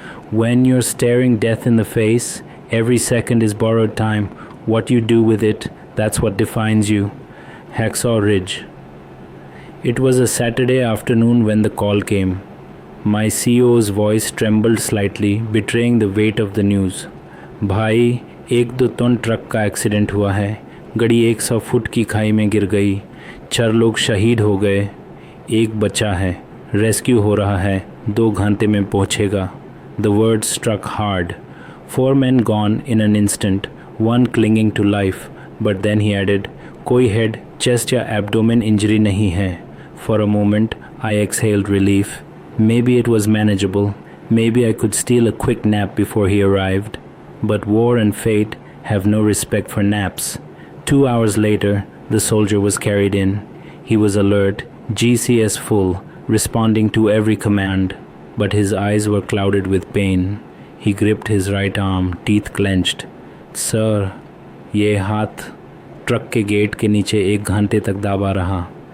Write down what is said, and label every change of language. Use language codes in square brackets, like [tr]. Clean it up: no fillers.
[en] When you're staring death in the face, every second is borrowed time. What you do with it, that's what defines you. Hacksaw Ridge. It was a Saturday afternoon when the call came. My CEO's voice trembled slightly, betraying the weight of the news. [hi] भाई, 1-2 ton truck का accident हुआ है. गाड़ी 100 foot की खाई में गिर गई. 4 लोग शहीद हो गए. 1 बचा है. रेस्क्यू हो रहा है. 2 घंटे में पहुंचेगा. [en] The words struck hard. 4 men gone in an instant, 1 clinging to life. But then he added, [hi] कोई head, chest या abdomen injury नहीं है. [en] For a moment, I exhaled relief. Maybe it was manageable. Maybe I could steal a quick nap before he arrived. But war and fate have no respect for naps. 2 hours later, the soldier was carried in. He was alert, GCS full, responding to every command. But his eyes were clouded with pain. He gripped his right arm, teeth clenched. [hi] Sir, ये हाथ truck के gate के नीचे 1 घंटे तक दबा रहा.